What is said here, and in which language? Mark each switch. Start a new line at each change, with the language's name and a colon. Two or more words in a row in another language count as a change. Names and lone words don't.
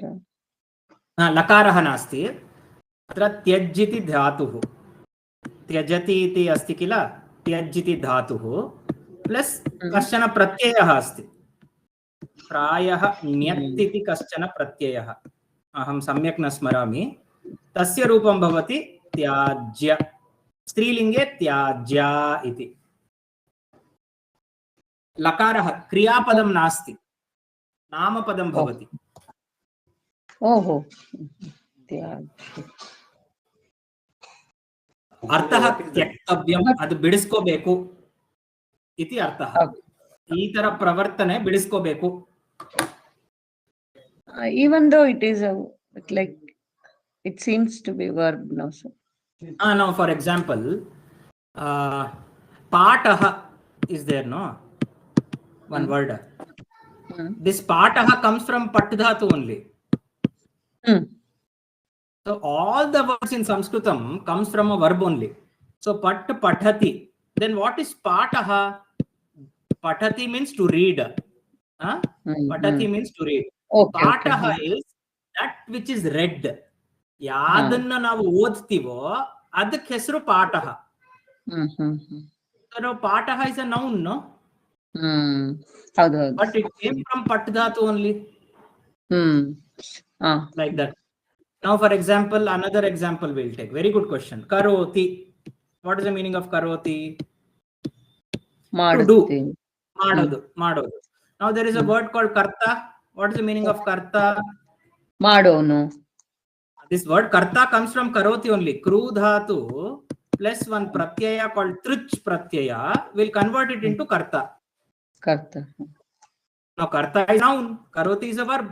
Sanskrit: लकारः नास्ति अत्र त्यज् इति धातुः त्यजति इति अस्ति किल त्यज् इति धातुः प्लस कश्चन प्रत्ययः अस्ति प्रायः ण्यत् इति कश्चन प्रत्ययः अहं सम्यक् न स्मरामि तस्य रूपं भवति त्याज्य स्त्रीलिङ्गे त्याज्या इति लकारः क्रियापदं नास्ति नामपदं भवति ओहो अर्थः त्यक्तव्यम्
Kannada: ಅದು ಬಿಡಿಸ್ಕೋಬೇಕು
Sanskrit: इति अर्थः
Kannada: ಈ ತರ ಪ್ರವರ್ತನೆ ಬಿಡಿಸ್ಕೋಬೇಕು
English: even though it is like it seems to be verb now so now for example पाठः is there no one word this पाठः comes from
Sanskrit: पठ् धातु
English: only so all the words in sanskritam comes from a verb only so
Sanskrit: पठ् पठति
English: then what is patah pathati means to read pathati means to read okay, patah is that which is read
Kannada: ಯಾದನ್ನ ನಾವು ಓದ್ತೀವೋ ಅದಕ್ಕೆ ಹೆಸರು ಪಾಠಃ
English: so now patah is a noun no
Kannada: ಹೌದು
English: but it came from
Sanskrit: पठ् धातु
English: only like that. Now for example another example we'll take very good question karoti what is the meaning of karoti
Kannada: ಮಾಡುತ್ತೇನೆ
English: ಮಾಡೋದು now there is a word called karta what is the meaning of karta
Kannada: ಮಾಡೋನು
English: this word karta comes from karoti only
Sanskrit: कृ धातु
English: plus one pratyaya called
Sanskrit: तृच् प्रत्यय
English: will convert it into karta now karta is noun karoti is a verb